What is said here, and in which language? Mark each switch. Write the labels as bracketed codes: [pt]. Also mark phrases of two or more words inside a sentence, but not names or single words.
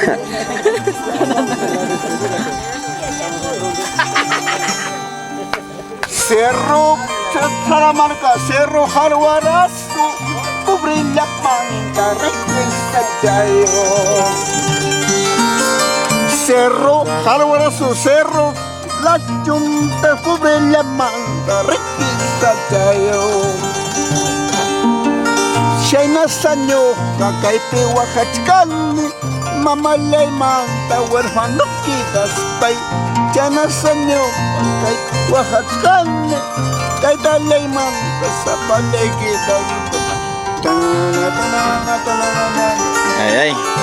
[es] Cerro Salamanca, Cerro Harwarasu, cubre la manga, recuesta jayo. Cerro Harwarasu, Cerro la chumpa, cubre la manga, recuesta jayo. [qu] Shaina sanyo, kakaite wakachkani, mamalay manta, huérfano kitas pay. Shaina sanyo, kakaite wakachkani, kaitalay manta, sapalay kitas pay. Ay.